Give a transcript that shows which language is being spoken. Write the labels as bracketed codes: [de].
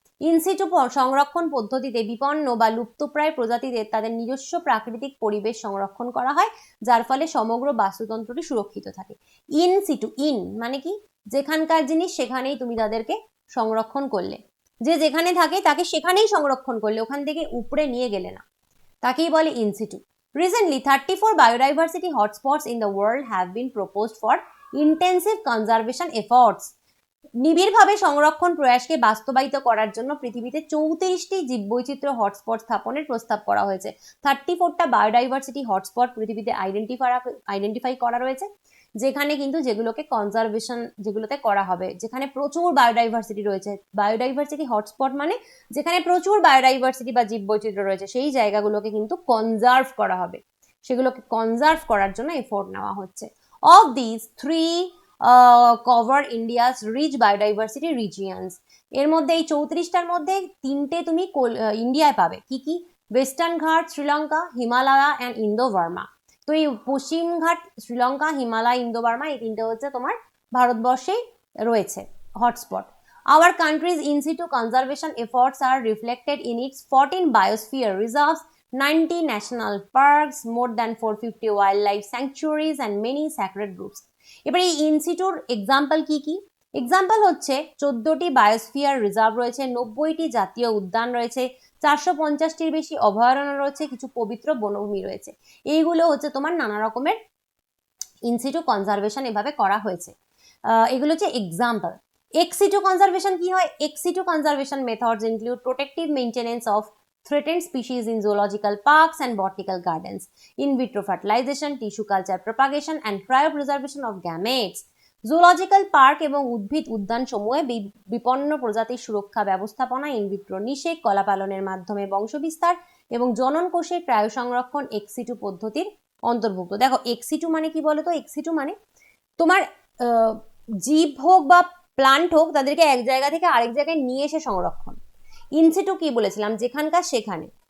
[bn] In situ সংরক্ষণ পদ্ধতিতে বিপন্ন বা লুপ্তপ্রায় প্রজাতিদের তাদের নিজস্ব প্রাকৃতিক পরিবেশ সংরক্ষণ করা হয়, যার ফলে সমগ্র বাস্তুতন্ত্রটি সুরক্ষিত থাকে। ইন সিটু, ইন মানে কি, যেখানকার জিনিস সেখানেই তুমি তাদেরকে সংরক্ষণ করলে, যে যেখানে থাকে তাকে সেখানেই সংরক্ষণ করলে, ওখান থেকে উপরে নিয়ে গেলে না, তাকেই বলে in situ. [en] Recently, 34 biodiversity hotspots in the world have been proposed for intensive conservation efforts. [bn] নিবিড়ভাবে সংরক্ষণ প্রয়াসকে বাস্তবায়িত করার জন্য পৃথিবীতে 34টি জীববৈচিত্র্য হটস্পট স্থাপনের প্রস্তাব করা হয়েছে। 34টা বায়োডাইভার্সিটি হটস্পট পৃথিবীতে আইডেন্টিফাই করা রয়েছে, যেখানে কিন্তু যেগুলোকে কনজারভেশন যেগুলোতে করা হবে, যেখানে প্রচুর বায়োডাইভার্সিটি রয়েছে। বায়োডাইভার্সিটি হটস্পট মানে যেখানে প্রচুর বায়োডাইভার্সিটি বা জীববৈচিত্র্য রয়েছে, সেই জায়গাগুলোকে কিন্তু কনজার্ভ করা হবে, সেগুলোকে কনজার্ভ করার জন্য এফোর্ট নেওয়া হচ্ছে। [en] Of this 3 cover India's rich biodiversity regions. [bn] এর মধ্যে এই 34টার মধ্যে 3টে তুমি ইন্ডিয়ায় পাবে। কি কি? ওয়েস্টার্ন ঘাট, Sri Lanka, Himalaya and Indo Burma. তো এই পশ্চিম ঘাট, শ্রীলঙ্কা, হিমালয়, ইন্দো বার্মা, এই তিনটে হচ্ছে তোমার ভারতবর্ষেই রয়েছে hotspot. [en] Our country's in situ conservation efforts are reflected in its 14 biosphere reserves, 90 national parks, more than 450 wildlife sanctuaries and many sacred groves. [bn] এবার এই ইন সিটুর এক্সাম্পল কি কি? এক্সাম্পল হচ্ছে 14টি বায়োস্ফিয়ার রিজার্ভ রয়েছে, 90টি জাতীয় উদ্যান রয়েছে, 450টির বেশি অভয়ারণ্য রয়েছে, কিছু পবিত্র বনভূমি রয়েছে। এইগুলো হচ্ছে তোমার নানা রকমের ইন সিটু কনজারভেশন এভাবে করা হয়েছে। এগুলো হচ্ছে এক্সাম্পল। এক্স সিটু কনজারভেশন কি হয়? [en] Ex situ conservation methods include protective maintenance of threatened species in zoological parks and botanical gardens, in vitro fertilization, tissue culture propagation and cryopreservation of gametes. [bn] Zoological park এবং উদ্ভিদ উদ্যান সমূহে বিপন্ন প্রজাতির সুরক্ষা ব্যবস্থাপনা, ইনভিট্রো নিষেক, কলা পালনের মাধ্যমে বংশবিস্তার এবং জনন কোষে ক্রায়ো সংরক্ষণ এক্স সিটু পদ্ধতির অন্তর্ভুক্ত। দেখো এক্স সিটু মানে কি বলো তো? এক্স সিটু মানে তোমার জীব হোক বা প্লান্ট হোক, তাদেরকে এক জায়গা থেকে আরেক জায়গায় নিয়ে এসে সংরক্ষণ। ইনসিটু কি বলেছিলাম? যেখানকার সেখানে।